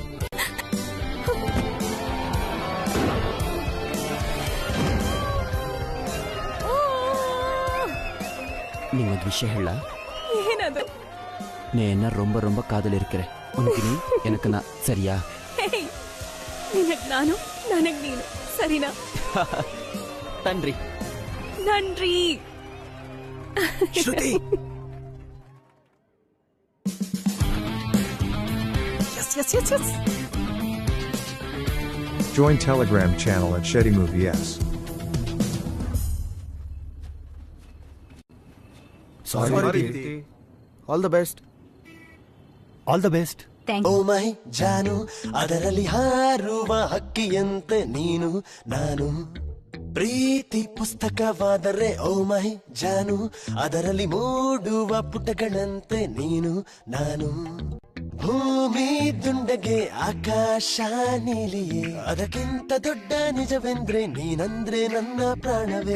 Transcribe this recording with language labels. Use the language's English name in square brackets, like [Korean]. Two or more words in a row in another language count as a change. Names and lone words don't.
[Kannada] ನಿಂಗೊಂದು ವಿಷಯ ಹೇಳ. ಏನದು? [Tamil] நீ என்ன ரொம்ப ரொம்ப காதல் இருக்கிற. உனக்கு நீ எனக்கு நான், சரியா? [Kannada] ನಿನಗ್ ನಾನು, ನನಗ್ ನೀನು, ಸರಿನಾ? [Tamil] நன்றி. நன்றி. [Kannada] ಶ್ರುತಿ. [English] Yes. Join Telegram channel at Shetty Movie S. Sorry. All the best. All the best. [Kannada] ಓ ಮೈ ಜಾನು, ಅದರಲ್ಲಿ ಹಾರುವ ಹಕ್ಕಿಯಂತೆ ನೀನು ನಾನು. ಪ್ರೀತಿ ಪುಸ್ತಕವಾದರೆ ಓ ಮೈ ಜಾನು, ಅದರಲ್ಲಿ ಮೂಡುವ ಪುಟಗಳಂತೆ ನೀನು ನಾನು. ಭೂಮಿ ದುಂಡಗೆ ಆಕಾಶ ನೀಲಿಯೇ, ಅದಕ್ಕಿಂತ ದೊಡ್ಡ ನಿಜವೆಂದ್ರೆ ನೀನಂದ್ರೆ ನನ್ನ ಪ್ರಾಣವೇ.